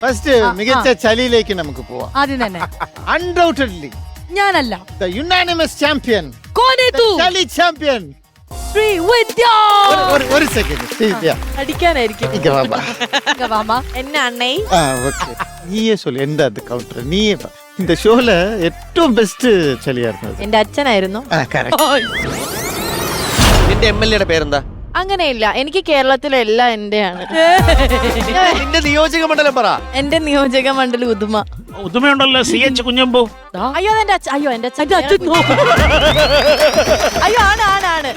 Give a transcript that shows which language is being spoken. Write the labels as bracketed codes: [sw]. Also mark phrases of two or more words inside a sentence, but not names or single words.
[ml] ഫസ്റ്റ് മികച്ച ചലിയിലേക്ക് നമുക്ക് പോവാം. ആദ്യം തന്നെ അൺഡൗട്ടഡ്ലി ഞാനല്ല, [en] The unanimous champion, [ml] കോനെത്തു ചലി ചാമ്പ്യൻ. ശ്രീവിദ്യ. ഒരു സെക്കൻഡ് ശ്രീവിദ്യ അടിക്കാനായിരിക്കും [ta] இங்க வாமா. இங்க வாமா. [ml] എന്നെ അണ്ണേ. [ta] ஓகே நீயே சொல்லு எந்த அது கவுண்டர் நீயே இந்த ஷோல [ml] ഏറ്റവും ബെസ്റ്റ് ചലിയാ ഇരുന്നത്. എന്റെ അച്ഛനായിരുന്നു. കറക്റ്റ്. നിന്റെ MLA പേരെന്താ? അങ്ങനെയില്ല, എനിക്ക് കേരളത്തിലെ എല്ലാം എന്റെയാണ്. നിന്റെ നിയോജക മണ്ഡലം പറ. എന്റെ നിയോജക മണ്ഡലം ഉദുമ. ഉദുമയുണ്ടല്ലോ CH കുഞ്ഞമ്പു. അയ്യോ എന്റെ അച്ഛൻ, അയ്യോ എന്റെ അച്ഛൻ, അയ്യോ ആണ് ആണ് ആണ്